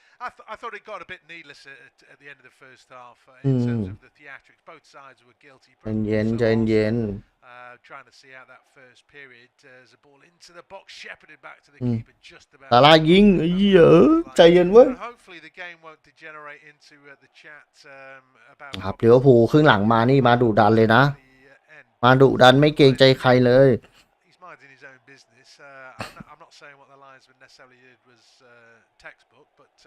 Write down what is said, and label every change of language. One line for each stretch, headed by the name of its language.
English: I thought it got a bit needless at the end of the first half in terms of the theatrics. Both sides were guilty.
Thai: เย็น
English: trying to see out that first period. There's a ball into the box, shepherded back to the keeper just about.
Thai: ซาร่ายิงใจเย็นเว้ย
English: Hopefully the game won't degenerate into the chat about
Thai: ครับลิเวอร์พูลครึ่งหลังมานี่มาดุดันเลยนะมาดุดันไม่เกรงใจใครเลย
English: He's minding his own business. I'm not saying what the linesman necessarily did was textbook, but